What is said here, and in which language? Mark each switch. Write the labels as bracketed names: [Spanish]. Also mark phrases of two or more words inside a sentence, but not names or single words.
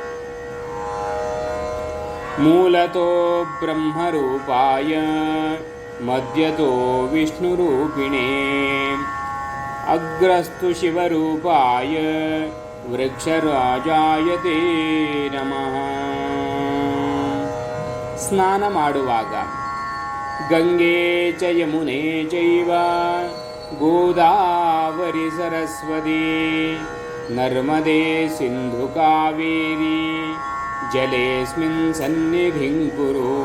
[Sanskrit] मूलतो ब्रह्मरूपाय मध्यतो विष्णुरूपिणे अग्रस्तु शिवरूपाय वृक्षराजाय ते नमः। [Kannada] ಸ್ನಾನ ಮಾಡುವಾಗ [Sanskrit] ಗಂಗೆ ಚ ಯಮುನೆ ಚೈವ ಗೋದಾವರಿ ಸರಸ್ವತಿ ನರ್ಮದೆ ಸಿಂಧು ಕಾವೇರಿ ಜಲೇಸ್ಮಿನ್ ಸನ್ನಿಧಿಂ ಕುರು.